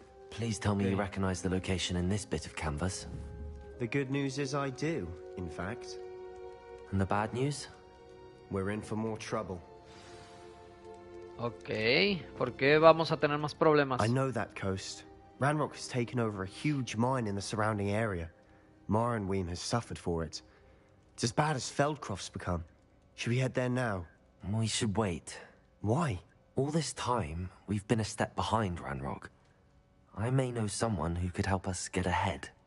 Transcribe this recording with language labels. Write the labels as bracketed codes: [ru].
[en] Please tell me you recognize the location in this bit of canvas. The good news is I do, in fact. And the bad news? We're in for more trouble. [es] Ok, ¿por qué vamos a tener más problemas? [en] I know that coast. Ranrock has taken over a huge mine in the surrounding area. Morinweem has suffered for it. It's as bad as Feldcroft's become. Should we head there now? We should wait. Why? All this time, we've been a step behind Ranrock. I may know someone who could help us get ahead.